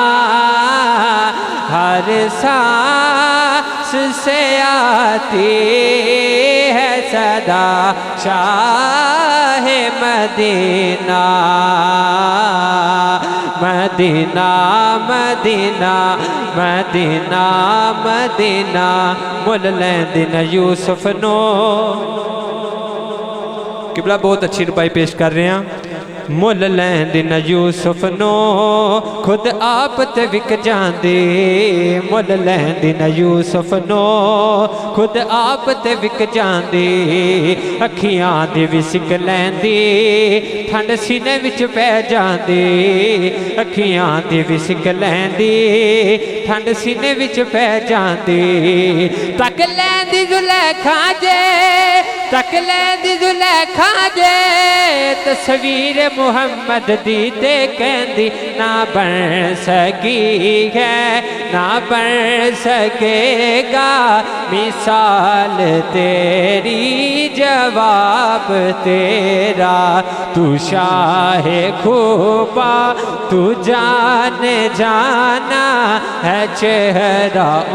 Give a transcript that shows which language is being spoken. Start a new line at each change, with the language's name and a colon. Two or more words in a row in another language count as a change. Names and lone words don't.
Urdu: ہر سانس سے آتی ہے صدا شاہ مدینہ مدینہ مدینہ مدینہ مدینہ
Punjabi: مل لیندن یوسف نو
Urdu: قبلہ بہت اچھی ربائی پیش کر رہے ہیں
Punjabi: مل لیندن یوسف نو خود آپ تے وک جاندے مل لیندن یوسف نو خود آپ تے وک جاندے اکھیاں دی وسک لیندی ٹھنڈ سینے وچ پہ جاندی اکھیاں دی وسک لیندی ٹھنڈ سینے وچ پہ جاندی تک لیندی زلیخا جے تک لیندی زلیخا جے تصویر محمد دی تے کہندی
Urdu: نہ بن سکی ہے نہ بن سکے گا مثال تیری جواب تیرا تو شاہ خوبا تو جان جانا ہے چہرہ